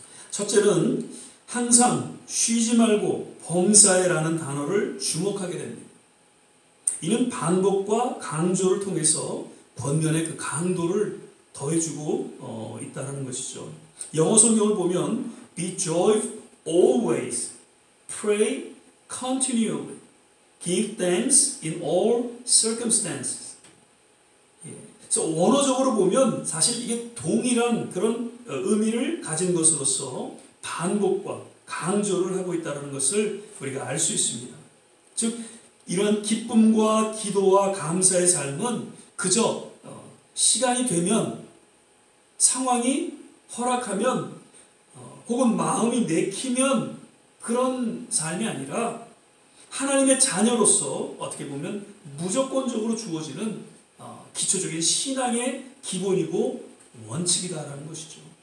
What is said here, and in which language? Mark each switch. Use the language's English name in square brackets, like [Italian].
[Korean] 첫째는 항상 쉬지 말고 범사에라는 단어를 주목하게 됩니다. 이는 반복과 강조를 통해서 권면의 그 강도를 더해주고 있다는 것이죠. 영어 성경을 보면 be joyful always [English] pray continually, give thanks in all circumstances. [Korean] 예. 그래서 원어적으로 보면 사실 이게 동일한 그런 의미를 가진 것으로서 반복과 강조를 하고 있다는 것을 우리가 알 수 있습니다. 즉 이런 기쁨과 기도와 감사의 삶은 그저 시간이 되면 상황이 허락하면 혹은 마음이 내키면 그런 삶이 아니라 하나님의 자녀로서 어떻게 보면 무조건적으로 주어지는 기초적인 신앙의 기본이고 원칙이다라는 것이죠.